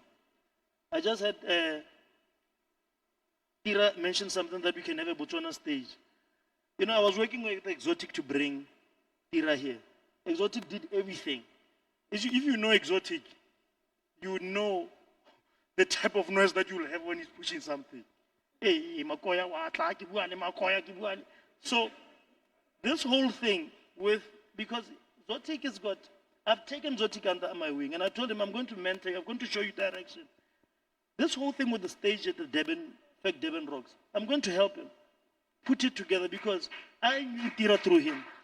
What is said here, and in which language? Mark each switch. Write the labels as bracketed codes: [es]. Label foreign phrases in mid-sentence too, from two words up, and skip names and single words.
[en] I just had Tira mention something that we can have a Botswana stage. I was working with Exotic to bring Tira here. Exotic did everything. If you know Exotic, you would know the type of noise that you will have when he's pushing something. [tn] Hey, makoya wa tla ke buane, makoya ke buane. [en] So this whole thing because Zotic has got, I've taken Zotic under my wing and I told him I'm going to mentor, I'm going to show you direction. This whole thing with the stage at the Devon Rocks, I'm going to help him put it together because I knew Tira through him.